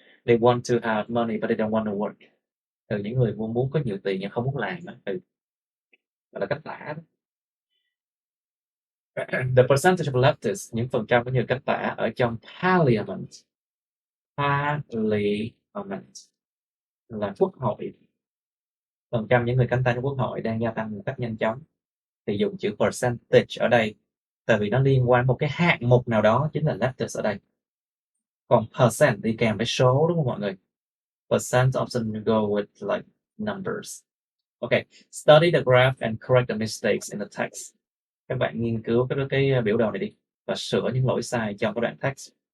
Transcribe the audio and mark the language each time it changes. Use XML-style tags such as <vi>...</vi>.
<en>They want to have money but they don't want to work.</en> <vi>Những người muốn có nhiều tiền nhưng không muốn làm. Gọi là cách tả.</vi> <en>The percentage of leftists,</en> <vi>những phần trăm cũng như cách tả ở trong parliament. Parliament là quốc hội. Phần trăm những người cánh tả trong quốc hội đang gia tăng một cách nhanh chóng. Thì dùng chữ percentage ở đây, tại vì nó liên quan một cái hạng mục nào đó, chính là leftist ở đây. Còn percent đi kèm với số, đúng không mọi người?</vi> <en>Percent often go with like numbers. Okay, study the graph and correct the mistakes in the text.</en> <vi>Các bạn nghiên cứu cái biểu đồ này đi và sửa những lỗi sai trong cái đoạn text.</vi>